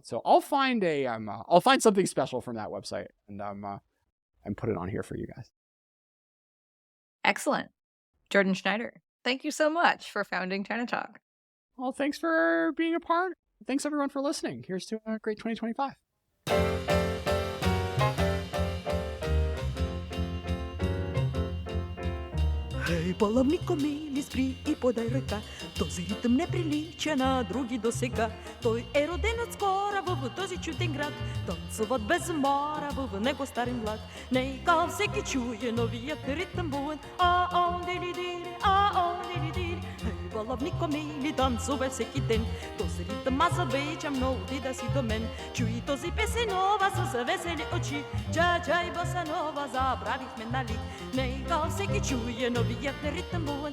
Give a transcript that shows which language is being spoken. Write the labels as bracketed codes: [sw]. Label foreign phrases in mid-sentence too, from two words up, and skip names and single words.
[en] So I'll find something special from that website and put it on here for you guys. Excellent. Jordan Schneider, thank you so much for founding ChinaTalk. Well, thanks for being a part. Thanks everyone for listening. Here's to a great 2025. [bg] Эй, баловнико мили, спри и подай ръка. Този ритъм не прилича на други досега. Той е роден отскоро в този чуден град. Танцуват без умора в него старен млад. Нека всеки чуе новият ритъм буен. А-он, дили-дили, а-он, дили-дили. Ей, баловнико мили, танцувай всеки ден. Този ритъм аз обичам, но отида си до мен. Чуй този песен нова с весели очи. Ча-чай, боса нова, забравихме, нали? Нека всеки чуе новият ритъм буен.